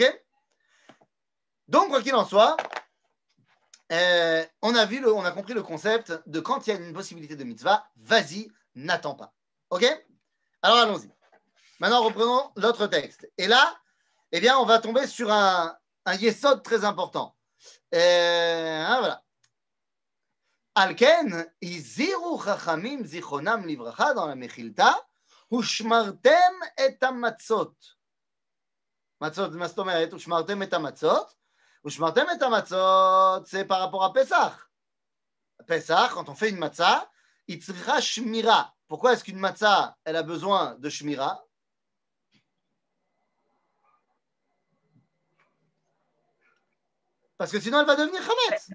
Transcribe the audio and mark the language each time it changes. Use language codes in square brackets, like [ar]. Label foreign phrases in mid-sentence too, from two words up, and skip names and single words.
[fr] Donc, quoi qu'il en soit, on a compris le concept de quand il y a une possibilité de mitzvah, vas-y, n'attends pas. Ok? Alors, allons-y. Maintenant, reprenons l'autre texte. Et là, eh bien, on va tomber sur un yesod très important. Voilà. [he] לכן הזהירו חכמים זכרונם לברכה [fr] dans la Mechilta, [he] ושמרתם את המצות. Matzot, מה זאת אומרת? ושמרתם את המצות. ושמרתם את המצות, [fr] c'est par rapport à Pessah. Pessah, quand on fait une matzah, il [he] צריכה שמירה. [fr] Pourquoi est-ce qu'une matzah, elle a besoin de shmira? Parce que sinon, elle va devenir chametz.